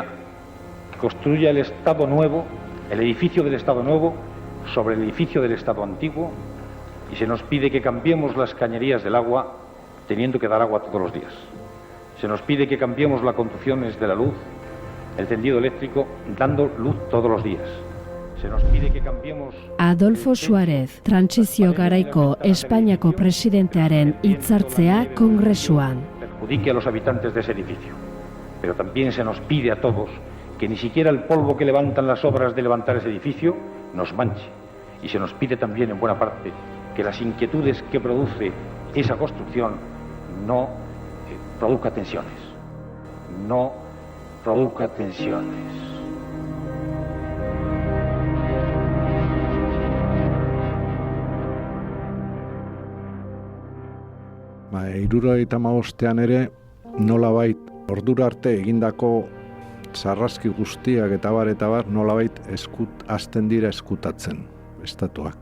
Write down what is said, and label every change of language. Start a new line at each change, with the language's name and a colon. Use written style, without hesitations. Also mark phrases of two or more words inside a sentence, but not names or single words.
Spanish: que construya el Estado nuevo, el edificio del Estado nuevo, sobre el edificio del Estado antiguo, y se nos pide que cambiemos las cañerías del agua teniendo que dar agua todos los días. Se nos pide que cambiemos las conducciones de la luz, el tendido eléctrico, dando luz todos los días. Se nos pide que cambiemos...
Basque: Adolfo Suárez, trantsizio garaiko Espainiako presidentearen hitzartzea Kongresuan.
Spanish: Perjudique a los habitantes de ese edificio. Pero también se nos pide a todos que ni siquiera el polvo que levantan las obras de levantar ese edificio nos manche. Y se nos pide también, en buena parte, que las inquietudes que produce esa construcción no produzca tensiones. No produzca tensiones.
Basque: Hirurogeita hamabostean ere, nolabait ordura arte egindako sarraski guztiak eta bar, nolabait hasten dira eskutatzen estatuak.